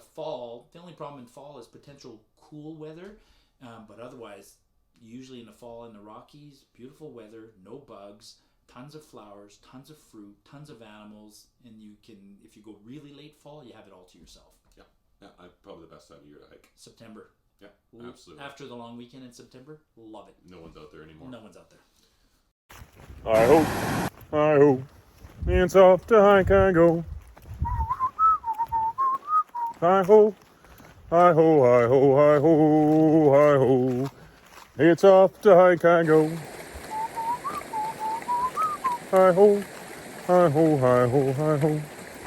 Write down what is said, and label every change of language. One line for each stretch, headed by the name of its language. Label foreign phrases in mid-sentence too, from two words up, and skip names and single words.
English: Fall, the only problem in fall is potential cool weather, but otherwise, usually in the fall in the Rockies, beautiful weather, no bugs, tons of flowers, tons of fruit, tons of animals, and you can, if you go really late fall, you have it all to yourself. Yeah, probably the best time of year to hike. September. Yeah, absolutely. After the long weekend in September, love it. No one's out there anymore. No one's out there. Hi ho, hi ho, it's off to hike I go. Hi ho, hi ho, hi ho, hi ho, hi ho, it's off to hike I go. Hi ho, hi ho, hi ho, hi ho.